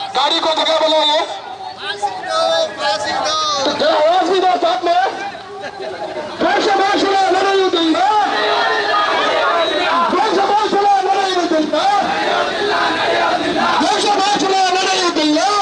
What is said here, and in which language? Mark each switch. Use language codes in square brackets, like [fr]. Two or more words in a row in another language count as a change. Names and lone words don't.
[hi] गाड़ी को जगह बनाइए। आवाज भी दो साथ में। [kn] ದೇಶಭಾಷಣ ನಡೆಯುವುದಿಲ್ಲ, ದೇಶಭಾಷಣ ನಡೆಯುವುದಿಲ್ಲ, ದೇಶಭಾಷಣ ನಡೆಯುವುದಿಲ್ಲ.